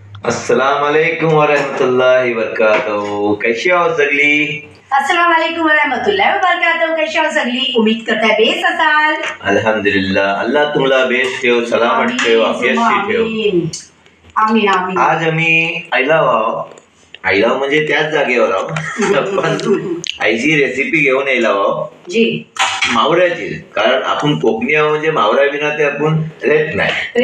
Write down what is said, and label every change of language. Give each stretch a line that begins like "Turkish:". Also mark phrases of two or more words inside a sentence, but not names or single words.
Arabic: السلام عليكم ورحمة الله وبركاته.
Marathi: कैशी आहो सगळी?
Arabic: السلام عليكم ورحمة الله وبركاته.
Marathi: कशी आहो सगळी? उम्मीद करताय बेस असाल। अल्हम्दुलिल्लाह, अल्लाह तुम्हाला बेस ठेव, सलामत ठेव, आफियतशी ठेव।
Arabic: آمين آمين.
Marathi: आज आम्ही आईला म्हणजे त्याच जागेवर आहो पण आईची रेसिपी घेऊन यायला आहो जी मावऱ्याची, कारण आपण कोकणी आहो म्हणजे मावरा विना ते आपण रेत नाही।